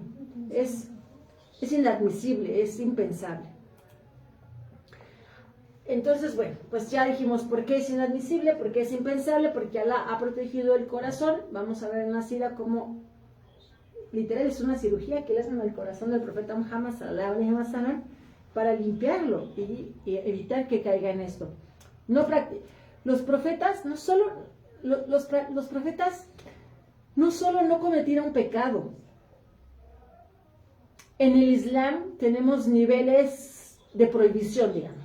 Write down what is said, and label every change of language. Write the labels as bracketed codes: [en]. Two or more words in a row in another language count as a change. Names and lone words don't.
[es] Es inadmisible, es impensable. Entonces, bueno, pues ya dijimos por qué es inadmisible, por qué es impensable, porque Allah ha protegido el corazón. Vamos a ver en la sira cómo literal es una cirugía que le hacen al corazón del profeta Muhammad [ar] صلى الله عليه وسلم [es] para limpiarlo y evitar que caiga en esto. Los profetas no solo no cometieron pecado. En el Islam tenemos niveles de prohibición, digamos.